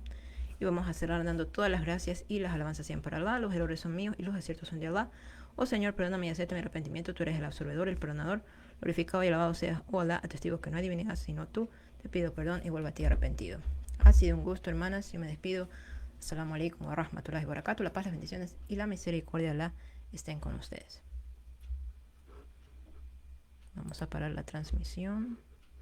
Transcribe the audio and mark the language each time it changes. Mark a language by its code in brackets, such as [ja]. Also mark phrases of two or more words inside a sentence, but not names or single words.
[es] Y vamos a cerrar dando todas las gracias y las alabanzas sean para Allah. Los errores son míos y los aciertos son de Allah. Oh Señor, perdóname y acepta mi arrepentimiento. Tú eres el absorbedor, el perdonador. Glorificado y alabado seas, oh Allah, atestigo que no hay divinidad sino tú. Te pido perdón y vuelvo a ti arrepentido. Ha sido un gusto, hermanas. Yo me despido. [ar] السلام عليكم ورحمة الله وبركاته. [es] La paz, las bendiciones y la misericordia de Allah estén con ustedes. Vamos a parar la transmisión.